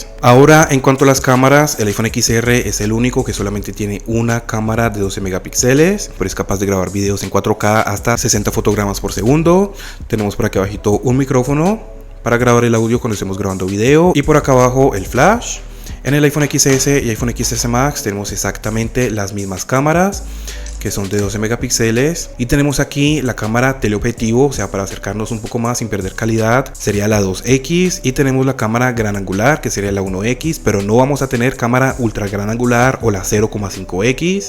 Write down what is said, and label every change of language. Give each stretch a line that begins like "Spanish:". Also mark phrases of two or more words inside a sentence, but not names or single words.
Spanish: Ahora, en cuanto a las cámaras, el iPhone XR es el único que solamente tiene una cámara de 12 megapíxeles, pero es capaz de grabar videos en 4K hasta 60 fotogramas por segundo. Tenemos por aquí abajito un micrófono para grabar el audio cuando estemos grabando video, y por acá abajo el flash. En el iPhone XS y iPhone XS Max tenemos exactamente las mismas cámaras, que son de 12 megapíxeles, y tenemos aquí la cámara teleobjetivo, o sea, para acercarnos un poco más sin perder calidad, sería la 2X, y tenemos la cámara gran angular, que sería la 1X, pero no vamos a tener cámara ultra gran angular o la 0,5X.